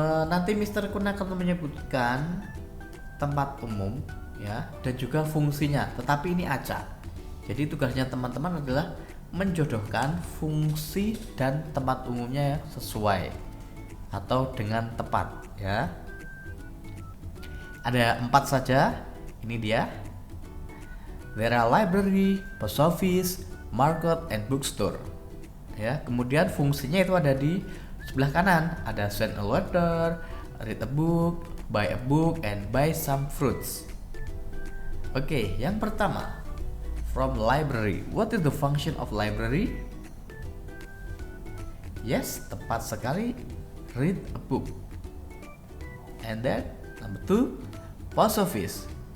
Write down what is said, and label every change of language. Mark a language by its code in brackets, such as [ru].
[id] Nanti Mister Kun akan menyebutkan tempat umum ya dan juga fungsinya. Tetapi ini acak. Jadi tugasnya teman-teman adalah menjodohkan fungsi dan tempat umumnya ya, sesuai atau dengan tepat ya. Ada 4 saja. Ini dia. [en] There are library, post office, market, and bookstore. [id] Ya, kemudian fungsinya itu ada di sebelah kanan. Ada [en] send a letter, read a book, buy a book, and buy some fruits. Oke, [id] yang pertama, [en] from library. What is the function of library? Yes, [id] tepat sekali. [en] Read a book. And then number 2, post office.